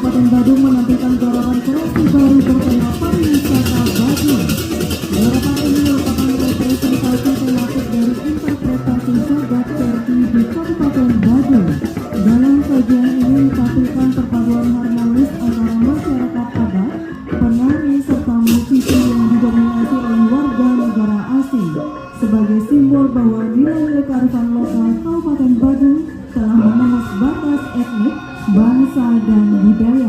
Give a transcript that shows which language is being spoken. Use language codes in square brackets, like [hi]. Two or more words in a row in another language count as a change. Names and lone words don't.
[id] Badung menampilkan garapan kreasi baru bertema pariwisata Badung. Garapan ini merupakan representasi tematik dari interpretasi jagat Certi di Kabupaten Badung. Dalam sajian ini ditampilkan perpaduan harmonis antara masyarakat adat, penari, serta musisi yang didominasi oleh warga negara asing sebagai simbol bahwa nilai-nilai kearifan lokal Kabupaten Badung telah menembus batas etnik, bangsa, dan budaya.